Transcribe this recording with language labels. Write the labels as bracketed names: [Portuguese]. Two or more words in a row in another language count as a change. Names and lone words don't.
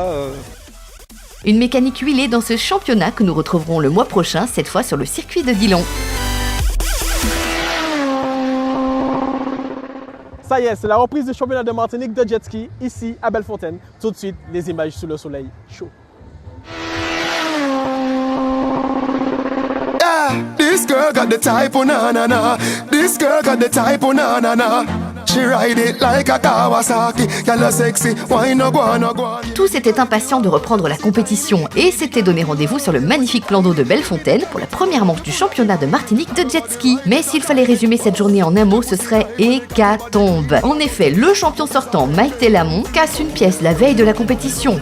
[French] Une mécanique huilée dans ce championnat que nous retrouverons le mois prochain, cette fois sur le circuit de Dillon. Ça y est, c'est la reprise du championnat de Martinique de jet ski, ici à Bellefontaine. Tout de suite, les images sous le soleil chaud. [English] This girl got the type, oh na na na. This girl got the type, oh na na na. She ride it like a Kawasaki. Y'all sexy, why no go on, no go on. [French] Tous étaient impatients de reprendre la compétition et s'étaient donné rendez-vous sur le magnifique plan d'eau de Bellefontaine pour la première manche du championnat de Martinique de jet ski. Mais s'il fallait résumer cette journée en un mot, ce serait hécatombe. En effet, le champion sortant, Maïté Lamont, casse une pièce la veille de la compétition.